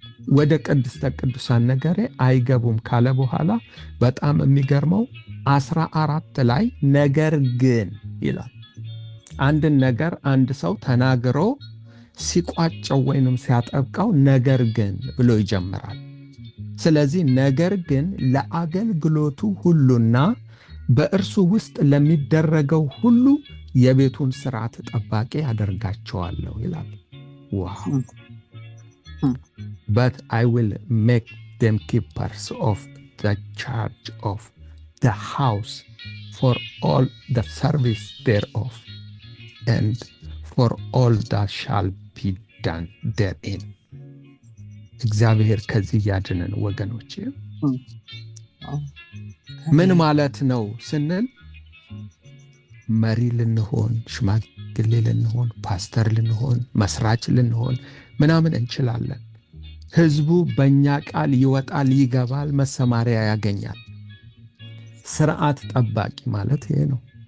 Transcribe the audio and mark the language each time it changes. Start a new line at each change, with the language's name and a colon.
Amharic: ወደ ቅድስተ ቅዱሳን ነገሬ አይገቡም ካለ በኋላ በጣም የሚገርመው 14 ላይ ነገር ግን ይላል። አንድን ነገር አንድ ሰው ተናግሮ ሲቋጨው ወይንም ሲያጠብቀው ነገር ግን ብሎ ይጀምራል። ስለዚህ ነገር ግን ለአገልግሎቱ ሁሉና በእርሱ ውስጥ ለሚደረገው ሁሉ የቤቱን ሥርዓት ጠባቂ ያደርጋቸዋለሁ ይላል። ዋው!
English: But I will make them keepers of the charge of the house for all the service thereof and for all that shall be done therein.
Amharic: እግዚአብሔር ከዚህ ያድነን ወገኖቼ። ምን ማለት ነው ስንል መሪ ልንሆን፣ ሽማግሌ ልንሆን፣ ፓስተር ልንሆን፣ መስራች ልንሆን ምናምን እንችላለን። ህዝቡ በእኛ ቃል ይወጣል፣ ይገባል፣ መሰማሪያ ያገኛል። ስርዓት ጠባቂ ማለት ይሄ ነው።